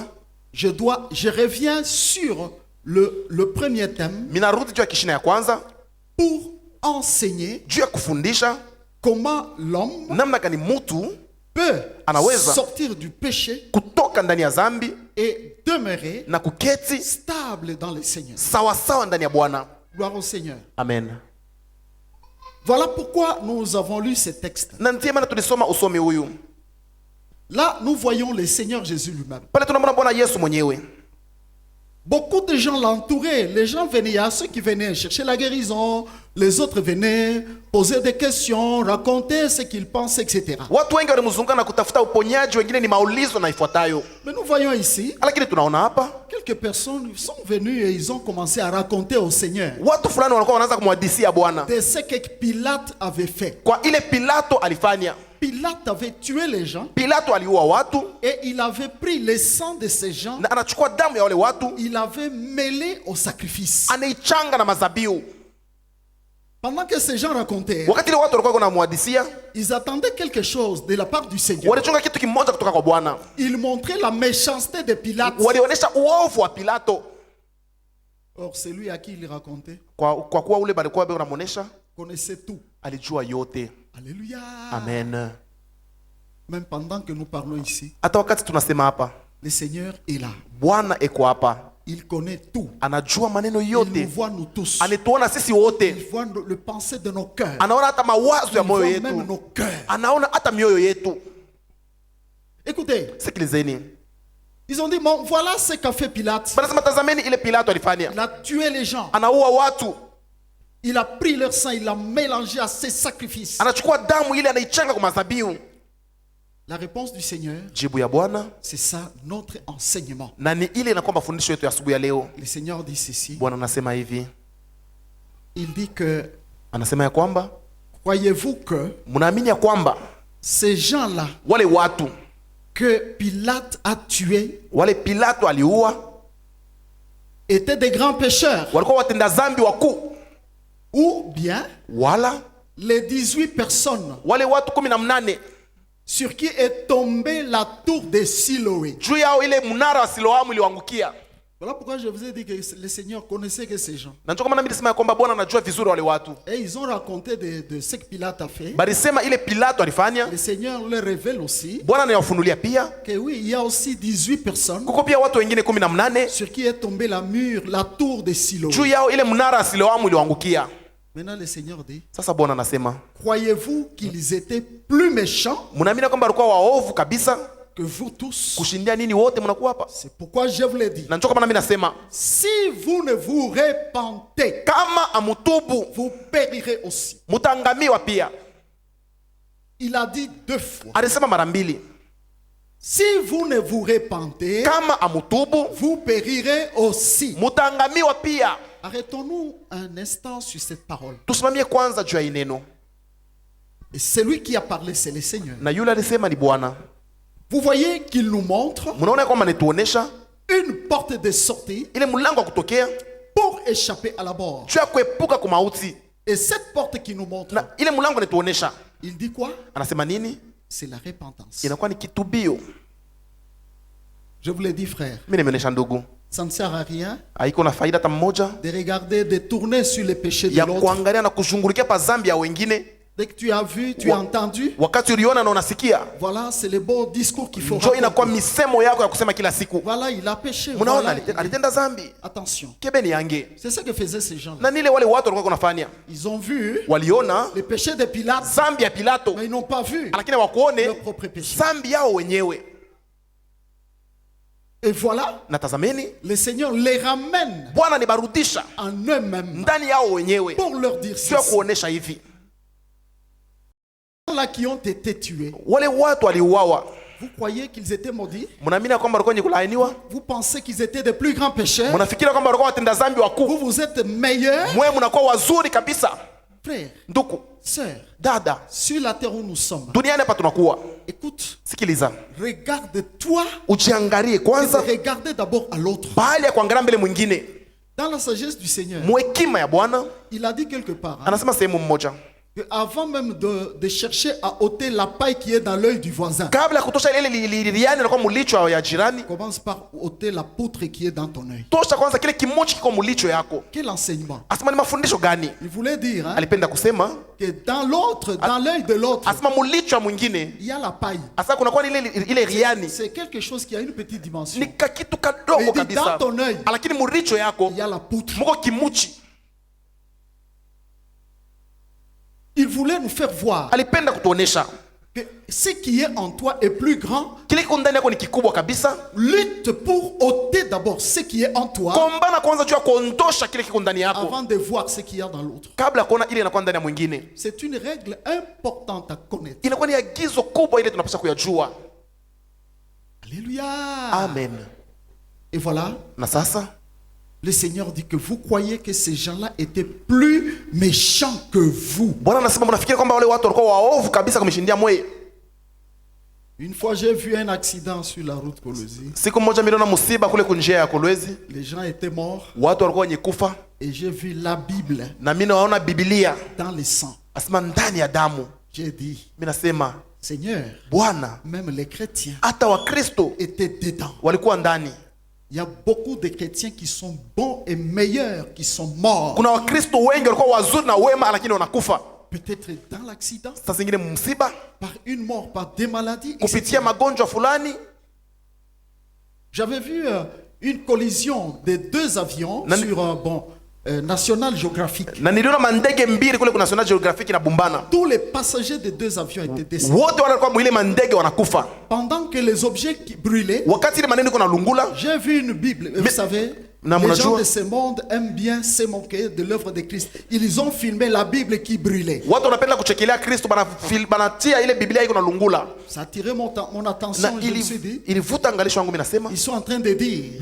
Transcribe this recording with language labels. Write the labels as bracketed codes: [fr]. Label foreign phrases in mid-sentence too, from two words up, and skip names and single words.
[fr] je reviens sur le premier thème [sw] minarudi juu ya kishina ya kwanza, [fr] pour enseigner [sw] juu ya kufundisha [fr] comment l'homme [sw] namna gani mtu [fr] peut [sw] anaweza [fr] sortir du péché [sw] kutoka ndani ya dhambi [fr] et demeurer [sw] na kuketi [fr] stable dans le Seigneur. [sw] sawa sawa ndani ya Bwana. [fr] Gloire au Seigneur. [sw] Amen. [fr] Voilà pourquoi nous avons lu ce texte. [sw] Na ndiye maana tulisoma usomi huyu. [fr] Là, nous voyons le Seigneur Jésus lui-même. [sw] Pale tunamwona Bwana Yesu mwenyewe. [fr] Beaucoup de gens l'entouraient. Les gens venaient, il y a ceux qui venaient chercher la guérison, les autres venaient poser des questions, raconter ce qu'ils pensaient, etc. [sw] Watu wengi walimzunguka na kutafuta uponyaji, wengine ni maulizo na ifuatayo. [fr] Mais nous voyons ici, [sw] Lakini tunaona hapa [fr] quelques personnes sont venues et ils ont commencé à raconter au Seigneur [sw] watu fulani walikuwa wanaanza kumhadithia Bwana [fr] de ce que Pilate avait fait. [sw] kwa ile Pilato alifanya. [fr] Pilate avait tué les gens [sw] Pilato aliua watu [fr] et il avait pris le sang de ces gens, [sw] na anachukua damu ya wale watu, [fr] il avait mêlé au sacrifice. [sw] anaichanga na mazabiu. [fr] Pendant que ces gens racontaient, [sw] Wakati ile watu walikuwa wanamhadithia, [fr] ils attendaient quelque chose de la part du Seigneur. [sw] walichunga kitu kimoja kutoka kwa Bwana. [fr] Ils montraient la méchanceté de Pilate. [sw] Walionyesha uovu wa Pilato. [fr] Or, celui à qui il racontait [sw] Kwa kuwa ule balikuwa wanamuonesha [fr] connaissait tout. [sw] alijua yote. [fr] Alléluia. [sw] Amen. [fr] Même pendant que nous parlons ici, [sw] Hata wakati tunasema hapa, [fr] le Seigneur est là. [sw] Bwana eko hapa, [fr] Il connaît tout. [sw] anajua maneno [fr] Il [sw] yote, [fr] nous voit nous tous. [sw] anituona sisi [fr] Il [sw] wote, [fr] voit le pensée de nos cœurs. [sw] anaona hata mawazo ya [fr] Il [sw] moyo [fr] voit même [sw] yetu, [fr] nos cœurs. [sw] anaona hata mioyo yetu. [fr] Écoutez, [sw] Sikilizeni, [fr] ils ont dit, bon, voilà ce qu'a fait Pilate. [sw] banasema tazameni ile Pilato alifanya, [fr] Il a tué les gens. [sw] anaua watu, [fr] Il a pris leur sang, il l'a mélangé à ses sacrifices. [sw] anachukua damu ile anaichanga kwa mazabiu. [fr] La réponse du Seigneur, [sw] Jibu ya Bwana [fr] c'est ça notre enseignement. [sw] na ni ile inakuwa mafundisho yetu ya asubuhi ya leo. [fr] Le Seigneur dit ceci. [sw] Bwana anasema hivi, [fr] Il dit que, [sw] anasema ya kwamba [fr] croyez-vous que [sw] mnaamini ya kwamba [fr] ces gens-là [sw] wale watu [fr] que Pilate a tués [sw] wale Pilato aliua [fr] étaient des grands pécheurs, [sw] walikuwa watenda dhambi wakuu, [fr] ou bien [sw] wala [fr] les 18 personnes [sw] wale watu 18 [fr] sur qui est tombée la tour de Siloé. [sw] juu yao ile mnara wa Siloamu iliwaangukia. [fr] Voilà pourquoi je vous ai dit que le Seigneur connaissait que ces gens. [sw] Na ndio kama nami nilisema ya kwamba Bwana anajua vizuri wale watu. [fr] Et ils ont raconté de ce que Pilate a fait. [sw] Balisema ile Pilato alifanya, [fr] Le Seigneur leur révèle aussi [sw] Bwana anawafunulia pia [fr] que oui, il y a aussi 18 personnes [sw] kuko pia watu wengine 18 [fr] sur qui est tombée la tour de Siloé. [sw] juu yao ile mnara wa Siloamu iliwaangukia. [fr] Maintenant, le Seigneur dit, [sw] Sasa Bwana anasema, [fr] croyez-vous qu'ils étaient plus méchants [sw] mnaamini kwamba walikuwa waovu kabisa [fr] que vous tous? [sw] kushindia nini wote mnakuwa hapa? [fr] C'est pourquoi je vous l'ai dit. [sw] Na ndio kama nami nasema, [fr] Si vous ne vous repentez, [sw] kama amutubu [fr] vous périrez aussi. [sw] mutaangamiwa pia. [fr] Il a dit 2 fois. [sw] Alisema mara mbili, [fr] Si vous ne vous repentez, [sw] kama amutubu [fr] vous périrez aussi. [sw] mutaangamiwa pia. [fr] Arrêtons-nous un instant sur cette parole. [sw] Tusimamie kwanza juu ya hii neno, [fr] Et celui qui a parlé, c'est le Seigneur. [sw] na yule alisema ni Bwana. [fr] Vous voyez qu'il nous montre [sw] Mnaona kwamba anatuonesha [fr] une porte de sortie [sw] ile mlango wa kutokea [fr] pour échapper à la mort. [sw] juu ya kuepuka kwa mauti. [fr] Et cette porte qui nous montre, [sw] Na ile mlango anatuonesha, [fr] il dit quoi? [sw] anasema nini? [fr] C'est la repentance. [sw] Inakuwa ni kitubio. [fr] Je vous l'ai dit, frère. [sw] Mimi nimeonesha ndugu, [fr] Ça ne sert à rien [sw] haiko na faida hata mmoja [fr] de regarder, de tourner sur les péchés de [sw] ya [fr] l'autre. [sw] kuangalia na kushungulikia pa zambi ya wengine. [fr] Dès que tu as vu, tu as entendu, [sw] Wakati uliona na unasikia, [fr] voilà, c'est le beau discours qu'il faut [sw] njoo inakuwa [fr] raconter. [sw] misemo yako ya kusema kila siku. [fr] Voilà, il a péché. [sw] Mnaona [fr] Voilà, [sw] alitenda zambi. [fr] attention. [sw] Kebe ni yange. [fr] C'est ce que faisaient ces gens-là. [sw] Na nile wale watu walikuwa wanafanya. [fr] Ils ont vu [sw] Waliona [fr] les péchés de Pilate, [sw] zambi ya Pilato, [fr] mais ils n'ont pas vu [sw] lakini wakuone [fr] leur propre péché. [sw] zambi yao wenyewe. [fr] Et voilà, [sw] Na tazameni, [fr] le Seigneur les ramène [sw] Bwana nibarudisha [fr] en eux-mêmes [sw] ndani yao wenyewe. [fr] pour leur dire [sw] Sio [fr] ceci. [sw] kuonesha hivi. [fr] Là qui ont été tués, [sw] Wale watu waliuawa. [fr] vous croyez qu'ils étaient maudits? [sw] Mnaamini kwamba walikuwa wenye kulaaniwa? [fr] Vous pensez qu'ils étaient des plus grands pécheurs? [sw] Mnafikiri kwamba walikuwa watenda zambi wakuu? [fr] Vous êtes meilleurs? [sw] Mwe mnakuwa wazuri kabisa. [fr] Frères, [sw] Ndugu, [fr] sœurs, [sw] dada, [fr] sur la terre où nous sommes, [sw] duniani hapa tunakuwa. [fr] écoute, [sw] Sikiliza. [fr] regarde-toi [sw] Ujiangalie [fr] et [sw] kwanza [fr] regarde d'abord à l'autre. [sw] bahali ya kuangalia mbele mwingine. [fr] Dans la sagesse du Seigneur, [sw] Mwekima ya Bwana [fr] il a dit quelque part, hein, [sw] anasema sehemu mmoja, [fr] que avant même de chercher à ôter la paille qui est dans l'œil du voisin, [sw] kabla ya kutosha ile liliani na kwa mulicho ya jirani, [fr] commence par ôter la poutre qui est dans ton œil. [sw] tosha kwanza kile kimochi kiko mulicho yako. [fr] Quel enseignement? [sw] Asema ni mafundisho gani? [fr] Il voulait dire, hein, [sw] Alipenda kusema [fr] que dans l'autre, dans l'œil de l'autre, [sw] asema mulicho ya mwingine, [fr] il y a la paille. [sw] asa kuna kwa ile riani [fr] C'est quelque chose qui a une petite dimension. [sw] ni kakitu kadogo [fr] Il dit, [sw] kabisa, [fr] dans ton œil, [sw] lakini mulicho yako [fr] il y a la poutre. [sw] muko kimuchi. [fr] Il voulait nous faire voir [sw] Alipenda kutuonesha [fr] que ce qui est en toi est plus grand. [sw] kile kiko ndani yako ni kikubwa kabisa. [fr] Lutte pour ôter d'abord ce qui est en toi [sw] Kombana kwanza juu ya kuondosha kile kiko ndani yako [fr] avant de voir ce qu'il y a dans l'autre. [sw] kabla ya kuona ile inakuwa ndani ya mwingine. [fr] C'est une règle importante à connaître. [sw] Inakuwa ni agizo kubwa ile tunapaswa kuyajua. [fr] Alléluia. [sw] Amen. [fr] Et voilà, [sw] Na sasa [fr] le Seigneur dit que vous croyez que ces gens-là étaient plus méchants que vous. [sw] Bwana anasema mnafikiri kwamba wale watu walikuwa waovu kabisa kumshindia mweye? [fr] Une fois, j'ai vu un accident sur la route Kolwezi. [sw] Siku moja niliona msiba kule kunjia ya Kolwezi, [fr] Les gens étaient morts [sw] watu walikuwa wenye kufa, [fr] et j'ai vu la Bible [sw] na mimi naona Biblia [fr] dans le sang. [sw] asema ndani ya damu. [fr] J'ai dit, [sw] Mimi nasema [fr] Seigneur, [sw] Bwana, [fr] même les chrétiens [sw] hata Wakristo [fr] étaient dedans. [sw] walikuwa ndani. [fr] Il y a beaucoup de chrétiens qui sont bons et meilleurs, qui sont morts. [sw] Kuna Wakristo wengi walikuwa wazuri na wema, lakini wanakufa. [fr] Peut-être dans l'accident, [sw] Sasa zingine msiba, [fr] par une mort, par des maladies. [sw] kupitia magonjwa fulani. [fr] J'avais vu une collision de deux avions sur National Geographic. [sw] Na niliona mandege mbili kule kuna National Geographic na bumbana. [fr] Tous les passagers des deux avions étaient décédés. [sw] Wote wale walikuwa mwile mandege wanakufa. [fr] Pendant que les objets qui brûlaient, [sw] Wakati ile maneno kuna lungula, [fr] j'ai vu une Bible. Vous savez, les gens de ce monde aiment bien se moquer de l'œuvre de Christ. Ils ont filmé la Bible qui brûlait. [sw] watu wanapenda kuchekelea Kristo, banatia ile Biblia iko na lungula. [fr] Ça a attiré mon [sw] Na [fr] attention. Je me suis dit, [sw] ilivuta angalisho wangu, mimi nasema [fr] ils sont en train de dire